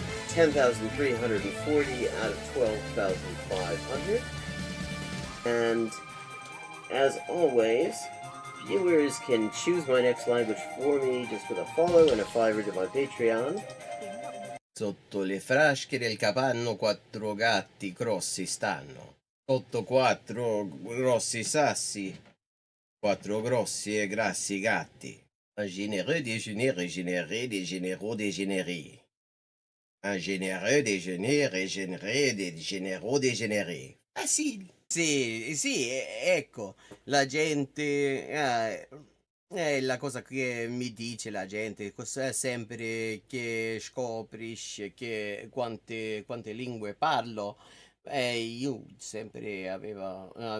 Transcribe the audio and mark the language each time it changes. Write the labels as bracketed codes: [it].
[en] 10,340 out of 12,500. And as always, viewers can choose my next language for me just with a follow and a $5 to my Patreon. [it] Sotto le frasche del capanno 4 gatti grossi stanno. Sotto 4 grossi sassi Quattro grossi e grassi gatti. [fr] Un généreux déjeuner régénéré des généraux dégénérés. Un généreux déjeuner régénéré des généraux dégénérés. [it] Facile. Sì, ecco, la gente, è la cosa che mi dice la gente, sempre che scoprisci che quante lingue parlo, io sempre avevo